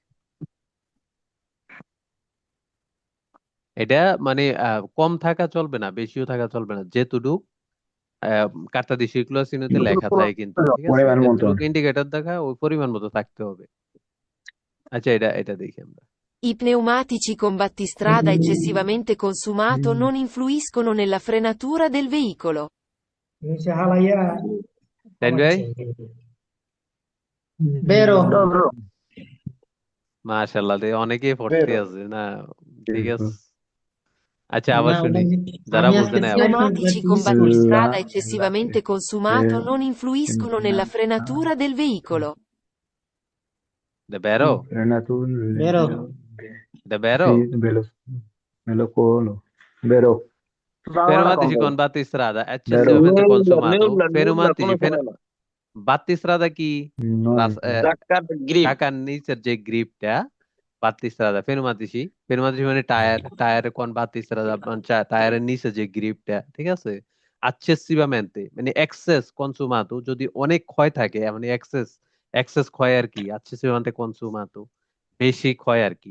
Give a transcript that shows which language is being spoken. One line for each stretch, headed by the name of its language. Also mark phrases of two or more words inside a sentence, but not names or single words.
Bangla: এটা মানে কম থাকা চলবে না, বেশিও থাকা চলবে না, যেটুকু কার্তা দিয়ে সার্কুলার চিহ্নতে লেখা থাকে কিন্তু, ঠিক আছে, পরিমাণ মতন। যেটুকু ইন্ডিকেটর দেখা ওই পরিমাণ মতো থাকতে হবে। আচ্ছা এটা এটা দেখি আমরা।
Italian: I pneumatici con battistrada eccessivamente consumato non influiscono nella frenatura del veicolo.
Bangla: তাইন ভাই,
Italian: Vero.
English: No, bro.
Bangla: মাশাআল্লাহ, অনেকেই পড়তে বেরো। আছে না। ঠিক আছে, আচ্ছা আবার না, শুনি, যারা আমি বুঝে আজকে না ছয় আবার। মাস
Italian: Pneumatici con
Bangla: প্র্যাকটিস করছি।
Italian: La, battistrada la, eccessivamente consumato non influiscono nella frenatura del veicolo. বেরো, Vero. বেরো। sì, me lo colo. Vero,
Bangla: বাংলাটা কম
Italian: Fermatici
Bangla: ভাই।
Italian: con battistrada vero, eccessivamente consumato,
Bangla: নেউলা কোনো
Italian: fermatici
Bangla: সময় না।
Italian: battistrada কি, non
Bangla: চাক্কার গ্রিপ। চাকার নিচের যে গ্রিপটা,
Italian: battistrada fermatici, fermatici
Bangla: মানে টায়ার, টায়ারের কোন battistrada টায়ারের নিচে যে গ্রিপটা, ঠিক আছে, accessivamente মানে এক্সেস কনসুমাতো, যদি অনেক ক্ষয় থাকে, মানে এক্সেস, এক্সেস ক্ষয় আর কি,
Italian: accessivamente consumato
Bangla: বেশি ক্ষয় আর কি।